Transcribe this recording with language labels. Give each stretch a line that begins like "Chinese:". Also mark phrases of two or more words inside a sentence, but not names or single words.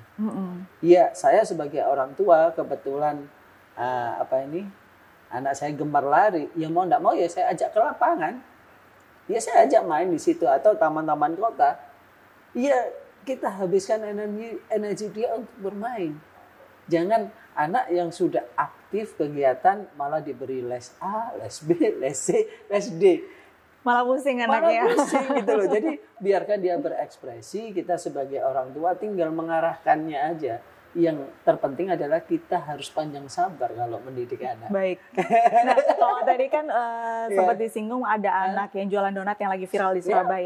Indonesian: Ya saya sebagai orang tua kebetulan anak saya gemar lari, ya mau nggak mau ya saya ajak ke lapangan. Ya saya ajak main di situ atau taman-taman kota. Ya kita habiskan energi dia untuk bermain. Jangan anak yang sudah aktif kegiatan malah diberi les A, les B, les C, les D. Malah pusing anaknya. Malah pusing gitu loh. Jadi biarkan dia berekspresi, kita sebagai orang tua tinggal mengarahkannya aja. Yang terpenting adalah kita harus panjang sabar kalau mendidik anak. Baik. Nah, kalau tadi kan sempat disinggung ada anak yang jualan donat yang lagi viral di Surabaya.